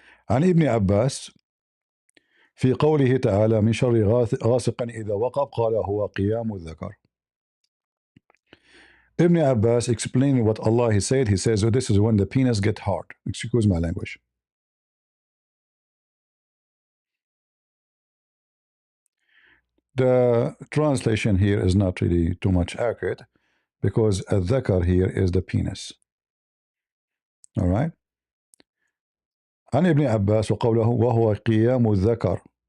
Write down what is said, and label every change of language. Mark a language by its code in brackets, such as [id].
[ar] عن ابن عباس في قوله تعالى من شر غاسق إذا وقب قال هو قيام الذكر. [en] Ibn Abbas explaining what Allah he says, oh, this is when the penis get hard. Excuse my language. The translation here is not really too much accurate because a dhakar here is the penis. All right. [ar] عن ابن عباس وقوله وهو قيام الذكر.